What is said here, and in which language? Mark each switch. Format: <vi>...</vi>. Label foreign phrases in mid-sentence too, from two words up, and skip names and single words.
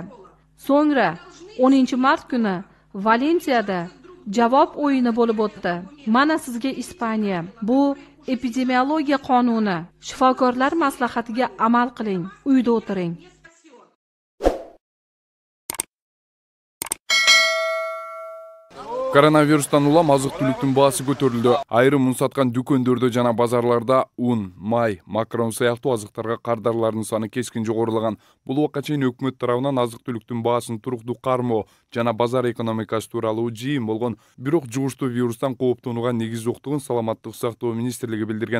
<uz>So'ngra 10-mart kuni Valensiyada javob o'yini bo'lib o'tdi. Mana sizga Ispaniya. Bu epidemiologiya qonuni. Shifokorlar maslahatiga amal qiling. Uyda o'tiring.</uz> <ky>Koronavirusdan улам азык-түлүктүн баасы көтөрүлдү. Айрым un саткан дүкөндөрдө жана базарларда un, май, макарон сыяктуу азыктарга кардарлардын саны кескин жогорулаган. Бул убакка чейин өкмөт тарабынан азык-түлүктүн баасын туруктуу кармоо жана базар экономикасы тууралуу жыйын болгон, бирок жугуштуу вирустан кооптонууга негиз жоктугун Саламаттык сактоо министрлиги билдирген.</ky>